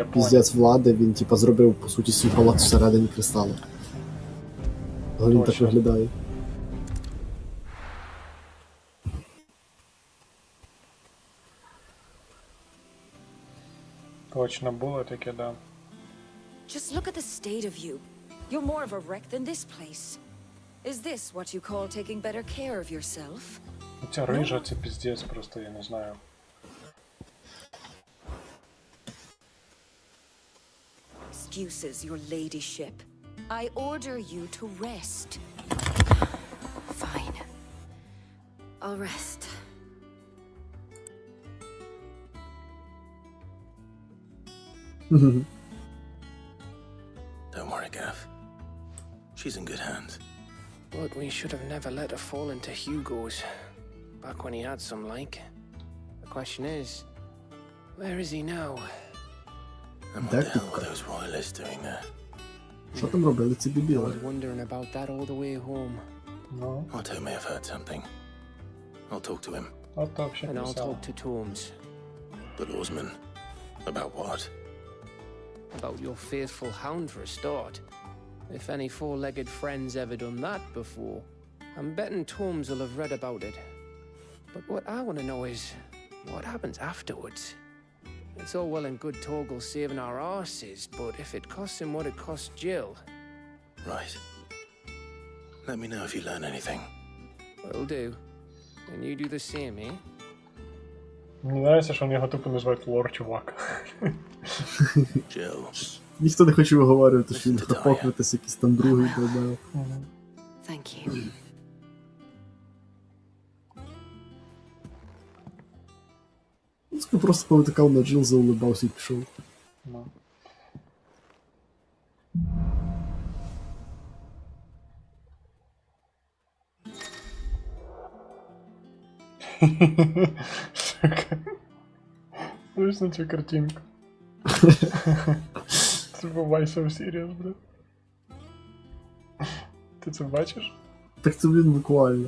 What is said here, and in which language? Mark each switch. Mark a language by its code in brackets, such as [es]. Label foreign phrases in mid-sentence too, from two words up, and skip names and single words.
[uk] піздець влади, він типу зробив по суті свій палац всередині кристалу. Але він так виглядає. Точно було таке, да. [en] Just look at the state of you. You're more of a wreck than this place. Is this what you call taking better care of yourself? [uk] Ця рижа, це піздець просто, я не знаю. [en] Excuses, your ladyship. I order you to rest. Fine. I'll rest. Don't worry, Gav. She's in good hands. But we should have never let her fall into Hugo's. Back when he had some like. The question is, where is he now? And what the hell were those royalists doing there? [uk] Що там робили ці [en] I [uk] дебіли? [en] was wondering about that all the way home. No. Otto may have heard something. I'll talk to him. And I'll talk to Torms. But Orsman, about what? About your faithful hound for a start. If any four-legged friend's ever done that before, I'm betting Torms will have read about it. But what I want to know is, what happens afterwards? It's all well and good Torgal saving our arses, but if it costs him what it cost Jill... Right. Let me know if you learn anything. Will do. And you do the same, eh? [uk] Мені нравится, що вони його тупо називають лор, чувак. [en] Jill. [uk] Ніхто не хоче виговорювати, що він Хапократис, якийсь там другий додав. [en] Thank you. [uk] Він просто повитикав на Джил, заулибався і пішов. No. Сука. Дивись на цю картинку. Це бувай [en] so serious, [uk] бля. Ти це бачиш? Так це він буквально.